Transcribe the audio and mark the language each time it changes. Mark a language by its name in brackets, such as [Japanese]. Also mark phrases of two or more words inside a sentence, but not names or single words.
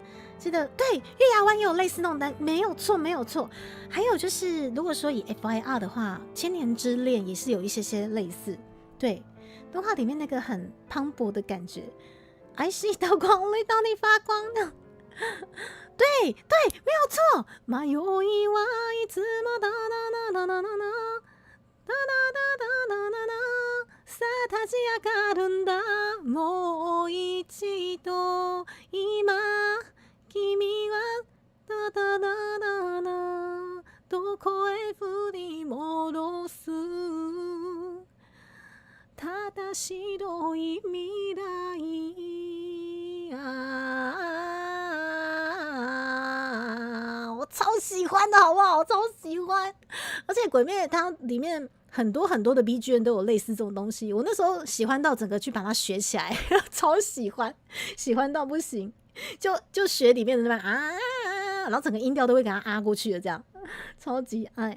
[Chinese] 记得对，月牙湾也有类似那种单，没有错。还有就是，如果说以 FIR 的话，《千年之恋》也是有一些类似。对，动画里面那个很磅礴的感觉，爱是一道光，泪到你发光的。对，没有错。 [Japanese] 迷いはいつもだだだだだださあ立ち上がるんだもう一度今君はだだだだだどこへ振り戻すただ白い未来 [Chinese] 我超喜欢的好不好？超喜欢，而且鬼灭它里面很多的 BGM 都有类似这种东西，我那时候喜欢到整个去把它学起来，超喜欢到不行，就学里面的那边然后整个音调都会给它过去的，这样超级爱。